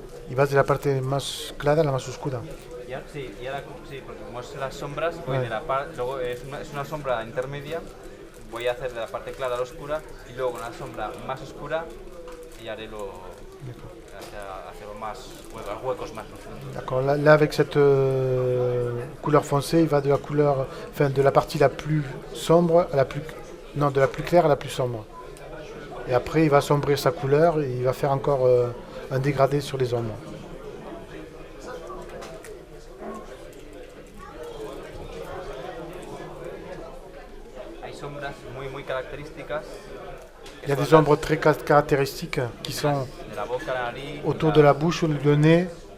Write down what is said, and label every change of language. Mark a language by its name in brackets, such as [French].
[Spanish] Y vas de la parte más clara a la más oscura. Sí, y ahora sí, porque como es las sombras, voy Vale. de luego es una sombra intermedia, voy a hacer de la parte clara a la oscura y luego con la sombra más oscura y haré hacia más huecos más profundos. [French] D'accord, là, avec cette couleur foncée, il va de la couleur, enfin de la partie la plus sombre à la plus, non, de la plus claire à la plus sombre. Et après, il va assombrir sa couleur et il va faire encore un dégradé sur les ombres. [Spanish] Hay sombras muy características. [French] Il y a des ombres très caractéristiques qui sont [Spanish] De la boca, la nariz, [French] autour de la bouche, le nez,